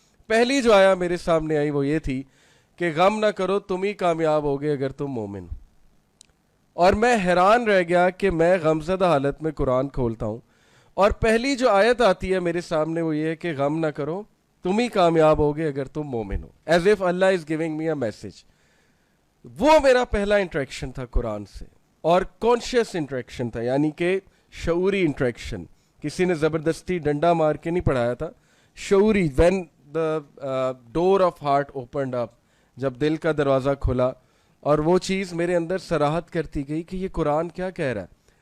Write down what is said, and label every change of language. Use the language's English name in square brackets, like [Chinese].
[Urdu] پہلی جو آیا میرے سامنے آئی وہ یہ تھی کہ غم نہ کرو تم ہی کامیاب ہوگے اگر تم مومن ہو. اور میں حیران رہ گیا کہ میں غمزدہ حالت میں قرآن کھولتا ہوں اور پہلی جو آیت آتی ہے میرے سامنے وہ یہ ہے کہ غم نہ کرو تم ہی کامیاب ہوگے اگر تم مومن ہو. [English] As if Allah is giving me a message. [Urdu] وہ میرا پہلا انٹریکشن تھا قرآن سے, اور کانشیس انٹریکشن تھا, یعنی کہ شعوری انٹریکشن. کسی نے زبردستی ڈنڈا مار کے نہیں پڑھایا تھا, شعوری. [English] when the door of heart opened up, [Urdu] جب دل کا دروازہ کھلا اور وہ چیز میرے اندر صراحت کرتی گئی کہ یہ قرآن کیا کہہ رہا ہے.